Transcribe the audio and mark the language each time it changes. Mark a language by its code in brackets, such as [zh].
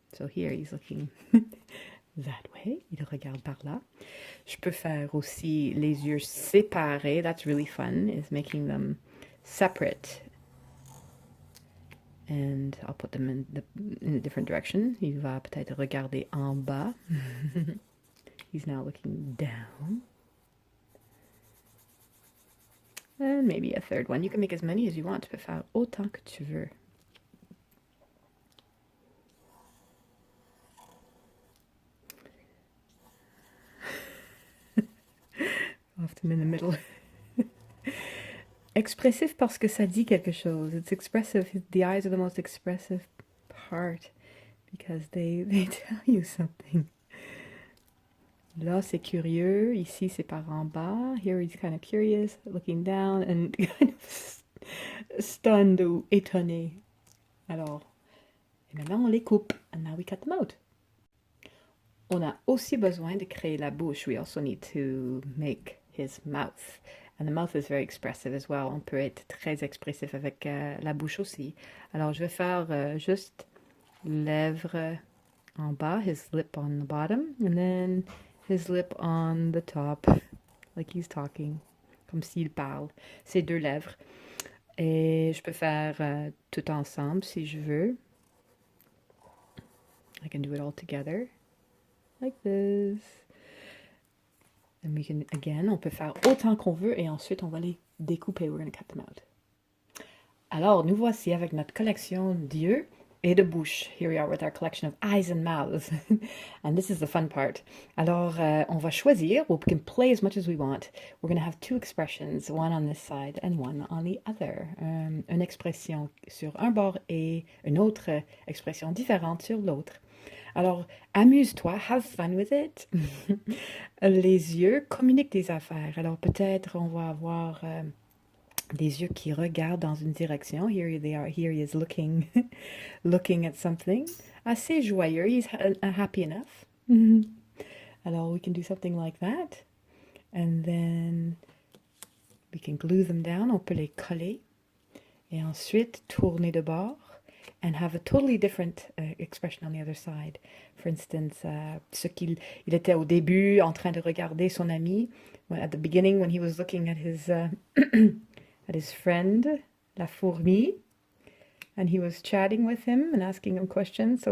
[en] So here he's looking that way. [fr] Il regarde par là. Je peux faire aussi les yeux séparés. [en] That's really fun, is making them separate. And I'll put them in a different direction. [fr] Il va peut-être regarder en bas. [en] He's now looking down. And maybe a third one. You can make as many as you want. [fr] Tu peux faire autant que tu veux. [en] Often in the middle. [fr] Expressif parce que ça dit quelque chose. [en] It's expressive. The eyes are the most expressive part because they tell you something. [fr] Là, c'est curieux. Ici, c'est par en bas. [en] Here he's kind of curious, looking down and kind of stunned [fr] ou étonné. Alors, et maintenant, on les coupe. [en] And now we cut them out. [fr] On a aussi besoin de créer la bouche. [en] We also need to make his mouth. And the mouth is very expressive as well. [fr] On peut être très expressif avec la bouche aussi. Alors, je vais faire juste lèvres en bas, [en] his lip on the bottom, and then his lip on the top, like he's talking, [fr] comme s'il parle. Ses deux lèvres. Et je peux faire tout ensemble si je veux. [en] I can do it all together, like this. And we can, again, [fr] on peut faire autant qu'on veut et ensuite on va les découper. [en] We're going to cut them out. [fr] Alors, nous voici avec notre collection d'yeux et de bouche. [en] Here we are with our collection of eyes and mouths. And this is the fun part. [fr] Alors, on va choisir. [en] We can play as much as we want. We're going to have two expressions, one on this side and one on the other. [fr] Une expression sur un bord et une autre expression différente sur l'autre. Alors, amuse-toi, [en] have fun with it. [fr] Les yeux communiquent des affaires. Alors, peut-être on va avoir des yeux qui regardent dans une direction. [en] Here they are. Here he is looking, looking at something. [fr] Assez joyeux. [en] He's happy enough. Alors, we can do something like that. And then we can glue them down. [fr] On peut les coller. Et ensuite, tourner de bord. [en] And have a totally different expression on the other side. For instance, [fr] ce qu'il était au début en train de regarder son ami. [en] At the beginning, when he was looking at his at his friend, la fourmi, and he was chatting with him and asking him questions.